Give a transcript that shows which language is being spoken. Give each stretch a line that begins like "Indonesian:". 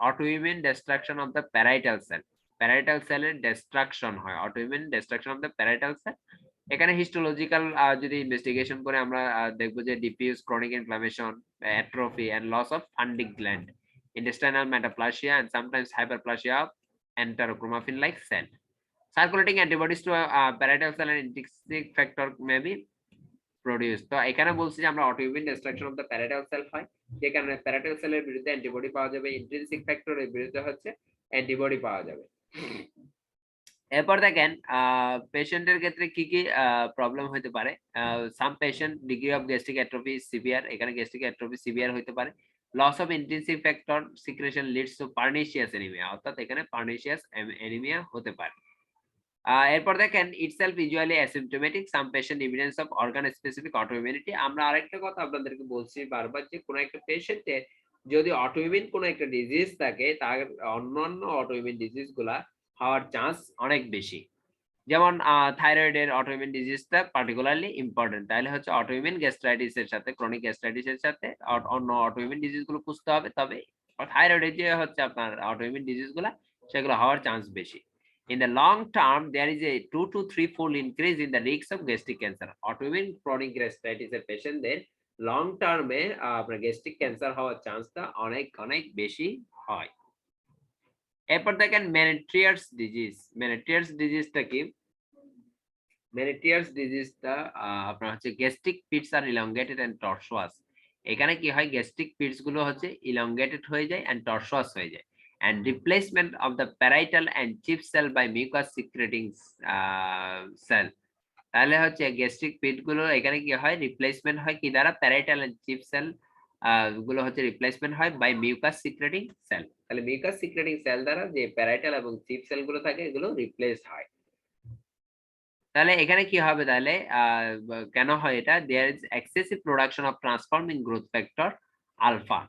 English: Autoimmune destruction of the parietal cell.
Bangla: Parietal সেলের distraction হয়,
English: Autoimmune destruction of the parietal cell.
Bangla: এখানে histological যদি investigation করে আমরা দেখবো যে diffuse chronic inflammation, atrophy and loss of fundic gland,
English: intestinal metaplasia and sometimes hyperplasia of enterochromaffin like cell. Circulating antibodies to parietal cell and intrinsic factor may be produced.
Bangla: তো এখানে বলছি যে আমরা autoimmune destruction of the parietal sell হয়, যে কারণে parietal সেলের বিরুদ্ধে অ্যান্টিবডি পাওয়া যাবে, ইন্ট্রিনসিক ফ্যাক্টরের বিরুদ্ধে হচ্ছে অ্যান্টিবডি পাওয়া যাবে। এরপর দেখেন পেশেন্টের ক্ষেত্রে কি কি প্রবলেম হতে পারে।
English: Some patient degree of gastric atrophy severe.
Bangla: এখানে গ্যাস্ট্রিক অ্যাট্রফি সিভিয়ার হতে পারে।
English: loss of intensive factor secretion leads to pernicious anaemia,
Bangla: অর্থাৎ এখানে পার্নিশিয়াস অ্যানিমিয়া হতে পারে। এরপর দেখেন
English: Itself usually asymptomatic, some patient evidence of organ specific autoimmunity.
Bangla: আমরা আরেকটা কথা আপনাদেরকে বলছি বারবার, যে কোনো একটা পেশেন্টে যদি অটোইমিউন কোনো একটা ডিজিজ থাকে, তার অন্যান্য অটোইমিউন ডিজিজ গুলা হওয়ার চান্স অনেক বেশি। যেমন থাইরয়েডের অটোইমিউন ডিজিজটা পার্টিকুলারলি ইম্পর্টেন্ট। তাহলে হচ্ছে অটোইমিউন গ্যাস্ট্রাইটিস এর সাথে, ক্রনিক গ্যাস্ট্রাইটিস এর সাথে অন্য অটোইমিউন ডিজিজ গুলো খুঁজতে হবে। তবে থাইরয়েডের যে হচ্ছে আপনার অটোইমিউন ডিজিজ গুলা, সেগুলো হওয়ার চান্স বেশি।
English: In the long term, there is a 2 to 3-fold increase in the risk of gastric cancer.
Bangla: Autoimmune chronic gastritis এর পেশেন্টদের লং টার্মে আপনার গ্যাস্ট্রিক ক্যান্সার হওয়ার চান্সটা অনেক অনেক বেশি হয়। এরপর দেখেন মেনেট্রিয়ার্স ডিজিজ। মেনেট্রিয়ার্স ডিজিজটা কি? মেনেট্রিয়ার্স ডিজিজটা আপনার হচ্ছে গ্যাস্ট্রিক পিটস আর ইলংগেটেড এন্ড টর্সোয়াস। এখানে কি হয়? গ্যাস্ট্রিক পিটস গুলো হচ্ছে ইলংগেটেড হয়ে যায় এন্ড টর্সোয়াস হয়ে যায়,
English: and replacement of the parietal and chief cell by mucus secreting cell.
Bangla: তাহলে হচ্ছে গ্যাস্ট্রিক পিট গুলো এখানে কি হয়? রিপ্লেসমেন্ট হয় কি দ্বারা? প্যারাইটাল এন্ড চিফ সেল গুলো হচ্ছে রিপ্লেসমেন্ট হয় বাই মিউকাস সিক্রেটিং সেল। তাহলে মিউকাস সিক্রেটিং সেল দ্বারা যে প্যারাইটাল এবং চিপ সেল গুলো থাকে এগুলো রিপ্লেসড হয়। তাহলে এখানে কি হবে তাহলে কেন হয় এটা?
English: There is excessive production of transforming growth factor alpha.